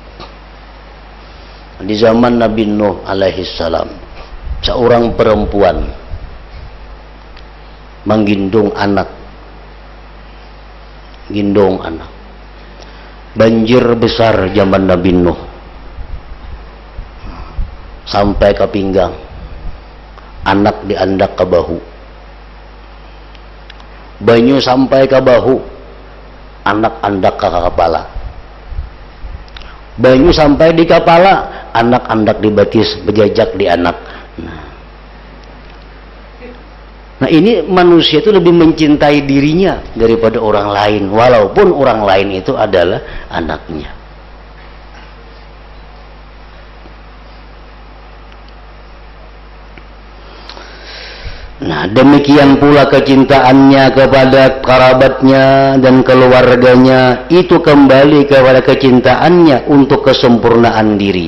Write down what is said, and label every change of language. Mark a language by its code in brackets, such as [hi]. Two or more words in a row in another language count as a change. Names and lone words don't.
[id] Di zaman Nabi Nuh alaihissalam, seorang perempuan menggendong anak. Banjir besar zaman Nabi Nuh sampai ke pinggang, anak diandak ke bahu. [bjn] Banyu sampai ke bahu, anak andak ke kepala. Banyu sampai di kepala, anak andak di batis, berjajak di anak. [id] Nah ini manusia itu lebih mencintai dirinya daripada orang lain, walaupun orang lain itu adalah anaknya. Nah demikian pula kecintaannya kepada kerabatnya dan keluarganya itu kembali kepada kecintaannya untuk kesempurnaan diri.